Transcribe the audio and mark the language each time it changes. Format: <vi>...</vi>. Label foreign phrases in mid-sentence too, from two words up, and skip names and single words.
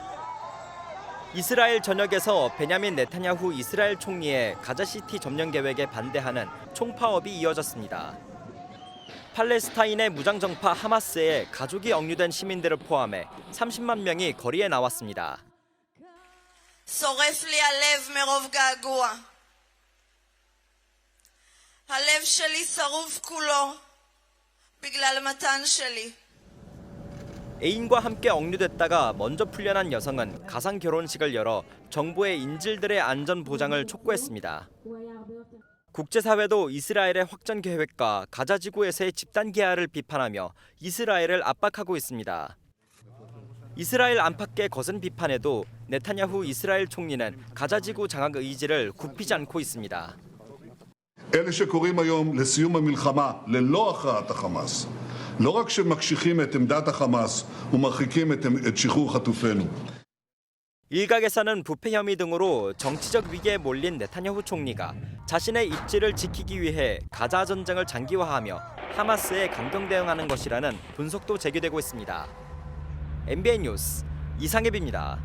<ko>이스라엘 전역에서 베냐민 네타냐후 이스라엘 총리의 가자시티 점령 계획에 반대하는 총파업이 이어졌습니다. 팔레스타인의 무장정파 하마스에 가족이 억류된 시민들을 포함해 30만 명이 거리에 나왔습니다.</ko> <he>שורף לי הלב מרוב געגוע. הלב שלי שרוף כולו בגלל מתן שלי.</he> <ko>애인과 함께 억류됐다가 먼저 풀려난 여성은 가상 결혼식을 열어 정부의 인질들의 안전 보장을 촉구했습니다. 국제사회도 이스라엘의 확전 계획과 가자 지구에서의 집단 개화를 비판하며 이스라엘을 압박하고 있습니다. 이스라엘 안팎의 거센 비판에도 네타냐후 이스라엘 총리는 가자 지구 장악 의지를 굽히지 않고 있습니다.</ko> <he>אלה שקוראים היום לסיום המלחמה ללא הכרעת החמאס, לא רק שמקשיחים את עמדת החמאס ומרחיקים את שחרור חטופינו.</he> <ko>일각에서는 부패 혐의 등으로 정치적 위기에 몰린 네타냐후 총리가 자신의 입지를 지키기 위해 가자 전쟁을 장기화하며 하마스에 강경 대응하는 것이라는 분석도 제기되고 있습니다. MBN 뉴스 이상엽입니다.</ko>